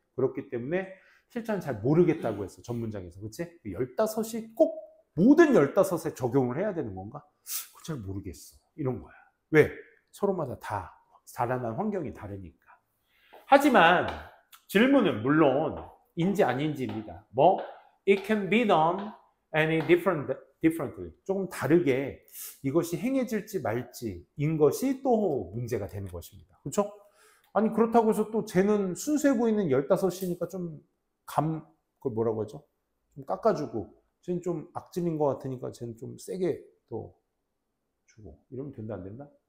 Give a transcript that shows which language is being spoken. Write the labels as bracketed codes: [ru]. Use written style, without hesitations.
[ko] 그렇기 때문에 실제는 잘 모르겠다고 했어. 전 문장에서. 그치? 15이 꼭 모든 15에 적용을 해야 되는 건가? 그거 잘 모르겠어. 이런 거야. 왜? 서로마다 다 자라난 환경이 다르니까. 하지만 질문은 물론 인지 아닌지입니다. 뭐? [en] It can be done any differently. [ko] 조금 다르게 이것이 행해질지 말지인 것이 또 문제가 되는 것입니다. 그렇죠? 아니 그렇다고 해서 또 쟤는 순수해 보이는 15이니까 좀 그걸 뭐라고 하죠? 좀 깎아주고 쟤는 좀 악질인 것 같으니까 쟤는 좀 세게 또 주고 이러면 된다 안 된다?